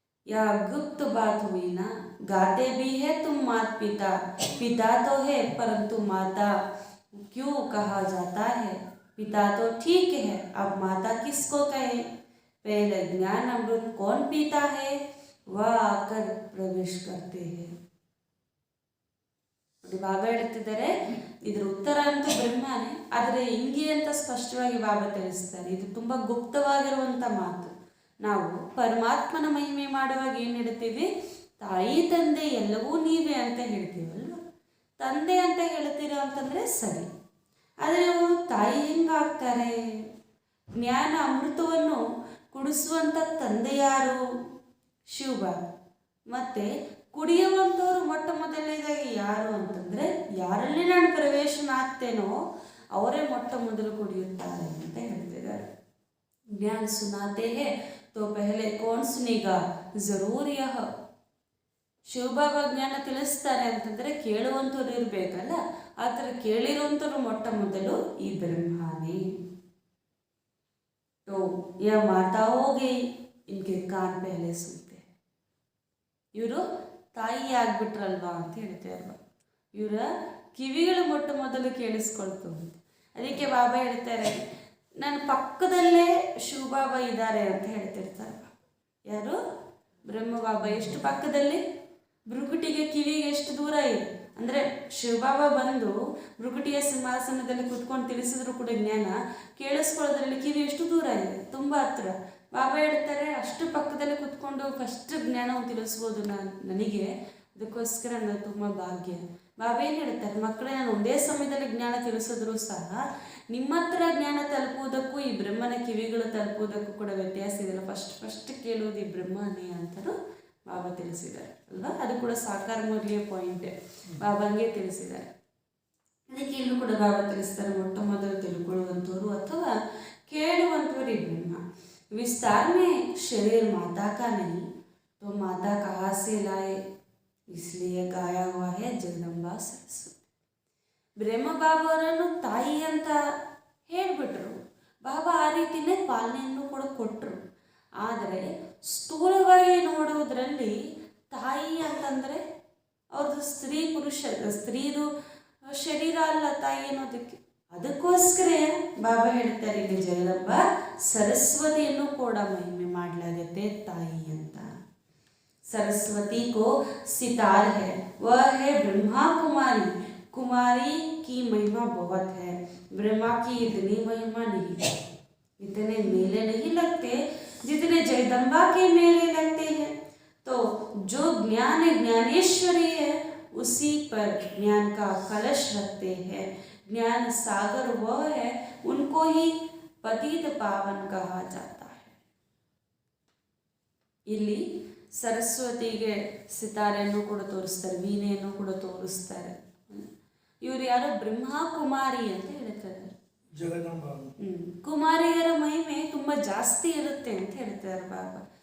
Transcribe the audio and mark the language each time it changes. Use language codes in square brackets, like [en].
[hi] या गुप्त बात हुई ना, गाते भी है तुम मात पिता, पिता तो है परंतु माता क्यों कहा जाता है? पिता तो ठीक है, अब माता किसको कहे? पहले ज्ञान अमृत कौन पीता है, वह आकर प्रवेश करते हैं. [kn] ಬಾಬಾ ಹೇಳ್ತಿದ್ದಾರೆ, ಇದ್ರ ಉತ್ತರ ಅಂತೂ ಬ್ರಹ್ಮನೇ, ಆದರೆ ಹಿಂಗೆ ಅಂತ ಸ್ಪಷ್ಟವಾಗಿ ಬಾಬಾ ತಿಳಿಸ್ತಾರೆ. ಇದು ತುಂಬ ಗುಪ್ತವಾಗಿರುವಂಥ ಮಾತು. ನಾವು ಪರಮಾತ್ಮನ ಮಹಿಮೆ ಮಾಡುವಾಗ ಏನು ಹೇಳ್ತೀವಿ? ತಾಯಿ ತಂದೆ ಎಲ್ಲವೂ ನೀವೇ ಅಂತ ಹೇಳ್ತೀವಲ್ವ. ತಂದೆ ಅಂತ ಹೇಳ್ತೀರ ಅಂತಂದರೆ ಸರಿ, ಆದರೆ ಅವರು ತಾಯಿ ಹೆಂಗಾಗ್ತಾರೆ? ಜ್ಞಾನ ಅಮೃತವನ್ನು ಕುಡಿಸುವಂಥ ತಂದೆ ಯಾರು? ಶಿವಬಾಬಾ. ಮತ್ತು ಕುಡಿಯುವಂಥವ್ರು ಮೊಟ್ಟ ಮೊದಲನೇದಾಗಿ ಯಾರು ಅಂತಂದರೆ, ಯಾರಲ್ಲಿ ನಾನು ಪ್ರವೇಶನ ಆಗ್ತೇನೋ ಅವರೇ ಮೊಟ್ಟ ಮೊದಲು ಕುಡಿಯುತ್ತಾರೆ ಅಂತ ಹೇಳ್ತಿದ್ದಾರೆ. [hi] ज्ञान सुनाते हैं तो पहले कौन सुनेगा, जरूर यह. [kn] ಶಿವಬಾಬಾ ಜ್ಞಾನ ತಿಳಿಸ್ತಾರೆ ಅಂತಂದರೆ ಕೇಳುವಂಥವ್ರು ಇರಬೇಕಲ್ಲ, ಆ ಥರ ಕೇಳಿರುವಂಥವ್ರು ಮೊಟ್ಟ ಮೊದಲು ಈ ಬ್ರಹ್ಮಾನೇ. [hi] तो यह माताओं गई, इनके कान पहले सुनते. [kn] ಇವರು ತಾಯಿ ಆಗ್ಬಿಟ್ರಲ್ವಾ ಅಂತ ಹೇಳ್ತಾರಲ್ವ, ಇವರ ಕಿವಿಗಳು ಮೊಟ್ಟ ಮೊದಲು ಕೇಳಿಸ್ಕೊಳ್ತವೆ. ಅದಕ್ಕೆ ಬಾಬಾ ಹೇಳ್ತಾರೆ, ನನ್ನ ಪಕ್ಕದಲ್ಲೇ ಶಿವಬಾಬಾ ಇದ್ದಾರೆ ಅಂತ ಹೇಳ್ತಿರ್ತಾರೆ. ಯಾರು? ಬ್ರಹ್ಮ ಬಾಬಾ. ಎಷ್ಟು ಪಕ್ಕದಲ್ಲಿ? ಭ್ರುಕುಟಿಗೆ ಕಿವಿಗೆ ಎಷ್ಟು ದೂರ ಇದೆ ಅಂದರೆ ಶಿವಬಾಬಾ ಬಂದು ಮೃಗುಟಿಯ ಸಿಂಹಾಸನದಲ್ಲಿ ಕುತ್ಕೊಂಡು ತಿಳಿಸಿದ್ರು ಕೂಡ ಜ್ಞಾನ ಕೇಳಿಸ್ಕೊಳ್ಳೋದ್ರಲ್ಲಿ ಕಿವಿ ಎಷ್ಟು ದೂರ ಇದೆ, ತುಂಬ ಹತ್ರ. ಬಾಬಾ ಹೇಳ್ತಾರೆ ಅಷ್ಟು ಪಕ್ಕದಲ್ಲಿ ಕುತ್ಕೊಂಡು ಫಸ್ಟ್ ಜ್ಞಾನವನ್ನು ತಿಳಿಸ್ಬೋದು ನನಗೆ, ಅದಕ್ಕೋಸ್ಕರ ನಾನು ತುಂಬ ಭಾಗ್ಯ. ಬಾಬಾ ಏನು ಹೇಳ್ತಾರೆ, ಮಕ್ಕಳೇ ನಾನು ಒಂದೇ ಸಮಯದಲ್ಲಿ ಜ್ಞಾನ ತಿಳಿಸಿದ್ರು ಸಹ ನಿಮ್ಮ ಹತ್ರ ಜ್ಞಾನ ತಲುಪುವುದಕ್ಕೂ ಈ ಬ್ರಹ್ಮನ ಕಿವಿಗಳು ತಲುಪುವುದಕ್ಕೂ ಕೂಡ ವ್ಯತ್ಯಾಸ ಇದೆಯಲ್ಲ, ಫಸ್ಟ್ ಕೇಳುವುದು ಈ ಬ್ರಹ್ಮನೇ ಅಂತಲೂ ಬಾಬಾ ತಿಳಿಸಿದ್ದಾರೆ ಅಲ್ವಾ. ಅದು ಕೂಡ ಸಾಕಾರ ಮುರಳಿಯ ಪಾಯಿಂಟೇ, ಬಾಬಾಂಗೆ ತಿಳಿಸಿದ್ದಾರೆ. ಅದಕ್ಕೆ ಇಲ್ಲೂ ಕೂಡ ಬಾಬಾ ತಿಳಿಸ್ತಾರೆ, ಮೊಟ್ಟ ಮೊದಲು ತಿಳ್ಕೊಳ್ಳುವಂಥವ್ರು ಅಥವಾ ಕೇಳುವಂಥವ್ರು ಈ ಬ್ರಹ್ಮ. [hi] विस्तार में शरीर माता का नहीं तो माता कहाँ से लाए, इसलिए गाया हुआ है जगदंबा सरस्वती. [kn] ಬ್ರಹ್ಮ ಬಾಬಾ ಅವರನ್ನು ತಾಯಿ ಅಂತ ಹೇಳಿಬಿಟ್ರು. ಬಾಬಾ ಆ ರೀತಿಯೇ ಪಾಲನೆಯನ್ನು ಕೂಡ ಕೊಟ್ಟರು. ಆದರೆ ಸ್ಥೂಲವಾಗಿ ನೋಡುವುದರಲ್ಲಿ ತಾಯಿ ಅಂತಂದರೆ ಅವ್ರದ್ದು ಸ್ತ್ರೀ ಪುರುಷ, ಸ್ತ್ರೀದು ಶರೀರ ಅಲ್ಲ ತಾಯಿ ಅನ್ನೋದಕ್ಕೆ. ಅದಕ್ಕೋಸ್ಕರ ಬಾಬಾ ಹೇಳ್ತಾರೆ ಇಲ್ಲಿ ಜಗದಂಬ ಸರಸ್ವತಿಯನ್ನು ಕೂಡ ಮಹಿಮೆ ಮಾಡಲಾಗುತ್ತೆ ತಾಯಿ ಅಂತ. [hi] सरस्वती को सितार है, वह है ब्रह्मा कुमारी. कुमारी की महिमा बहुत है, ब्रह्मा की इतनी महिमा नहीं, इतने मेले नहीं लगते जितने जगदम्बा के मेले लगते हैं. तो जो ज्ञान ज्ञानेश्वरी है उसी पर ज्ञान का कलश रखते हैं. ज्ञान सागर वह है, उनको ही पतित पावन कहा जाता है. [kn] ಇಲ್ಲಿ ಸರಸ್ವತಿಗೆ ಸಿತಾರೆಯನ್ನು ಕೂಡ ತೋರಿಸ್ತಾರೆ, ವೀಣೆಯನ್ನು ಕೂಡ ತೋರಿಸ್ತಾರೆ. ಇವರು ಯಾರೋ ಬ್ರಹ್ಮ ಕುಮಾರಿ ಅಂತ ಹೇಳ್ತಾರೆ. ಕುಮಾರಿಯರ ಮಹಿಮೆ ತುಂಬ ಜಾಸ್ತಿ ಇರುತ್ತೆ ಅಂತ ಹೇಳ್ತಾರೆ ಬಾಬಾ.